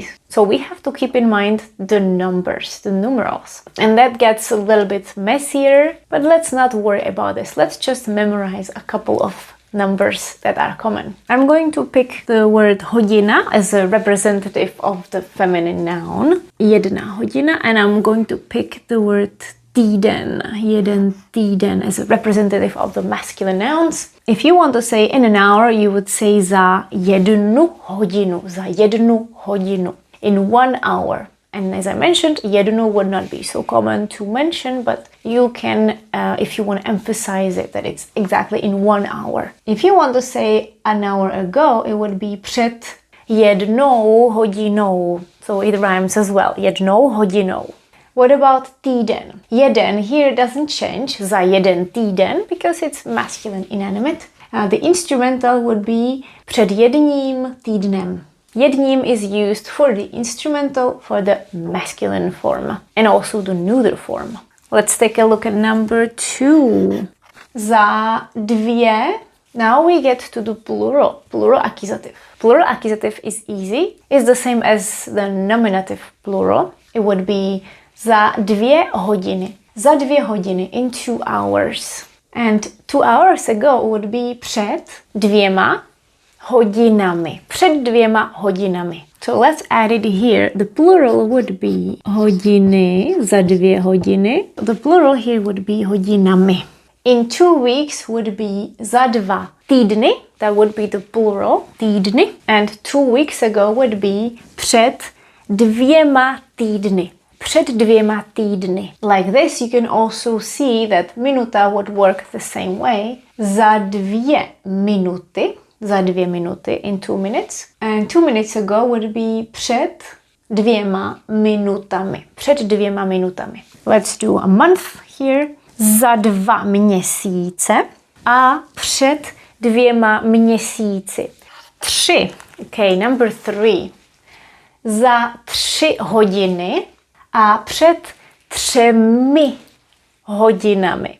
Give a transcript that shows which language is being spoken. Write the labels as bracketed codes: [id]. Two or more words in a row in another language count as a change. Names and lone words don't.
[en] So we have to keep in mind the numbers, the numerals. And that gets a little bit messier, but let's not worry about this. Let's just memorize a couple of numbers that are common. I'm going to pick the word hodina as a representative of the feminine noun. [cs] Jedna hodina, [en] and I'm going to pick the word týden, [cs] jeden týden [en] as a representative of the masculine nouns. If you want to say in an hour, you would say [cs] za jednu hodinu, za jednu hodinu, [en] in 1 hour. And as I mentioned, jednu would not be so common to mention, but you can, if you want to emphasize it, that it's exactly in 1 hour. If you want to say an hour ago, it would be [cs] před jednou hodinou. [en] So it rhymes as well, [cs] jednou hodinou. [en] What about týden? Jeden here doesn't change, [cs] za jeden týden, [en] because it's masculine inanimate. The instrumental would be [cs] před jedním týdnem. [en] Jedním is used for the instrumental for the masculine form and also the neuter form. Let's take a look at number 2. [cs] Za dvě. [en] Now we get to the plural, plural accusative. Plural accusative is easy. It's the same as the nominative plural. It would be [cs] za 2 hodiny. Za 2 hodiny, [en] in 2 hours. And 2 hours ago would be [cs] před 2 hodinami. Před 2 hodinami. [en] So let's add it here. The plural would be hodiny, [cs] za 2 hodiny. [en] The plural here would be hodinami. In 2 weeks would be [cs] za 2 týdny. [en] That would be the plural, týdny. And 2 weeks ago would be [cs] před 2 týdny. Před 2 týdny. [en] Like this, you can also see that minuta would work the same way. [cs] Za 2 minuty. Za 2 minuty, [en] in 2 minutes. And 2 minutes ago would be [cs] před 2 minutami. Před 2 minutami. [en] Let's do a month here. [cs] Za 2 měsíce a před 2 měsíci. [en] 3 Okay, number 3. [cs] Za 3 hodiny a před 3 hodinami.